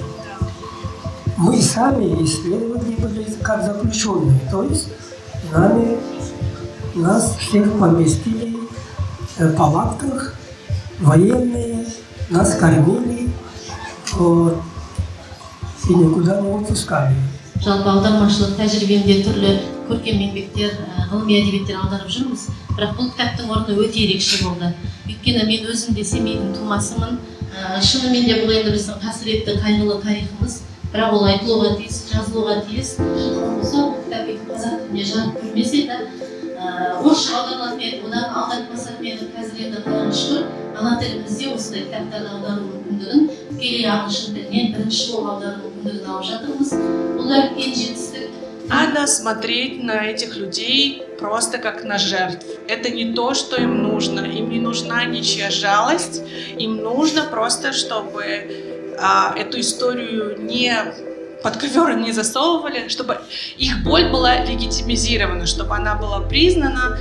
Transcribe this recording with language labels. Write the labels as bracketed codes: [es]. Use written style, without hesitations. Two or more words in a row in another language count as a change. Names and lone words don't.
[ru] Мы сами исследователи были как заключенные, то есть нас всех поместили в палатках военные, нас кормили, вот, и никуда не выпускали. [kk] Жалпы аудармашылық тәжірибемде түрлі көркем еңбектер, ғылыми әдебиеттер аударып жүрміз. Бірақ бұл кітаптың орны өте ерекше болды. Өйткені мен өзім де Семейдің тумасымын. Шынымен де бұл енді біздің қасіретті қайғылы тарихымыз. Бірақ ол айтылуға тиіс, жазылуға тиіс. Осы кітап қазақ тіліне жарық көрмесе де, орысша аударылатын еді, одан аударылмаса мені қазір енді Құдайға шүкір, ана тілімізде осындай кітаптарды аудару мүмкіндігін тікелей ағылшын тілінен бірінші болып аудару мүмкіндігін алып жатырмыз. Бұл да үлкен жетістік. [ru] Надо смотреть на этих людей просто как на жертв. Это не то, что им нужно. Им не нужна ничья жалость. Им нужно просто, чтобы эту историю не под ковер не засовывали, чтобы их боль была легитимизирована, чтобы она была признана.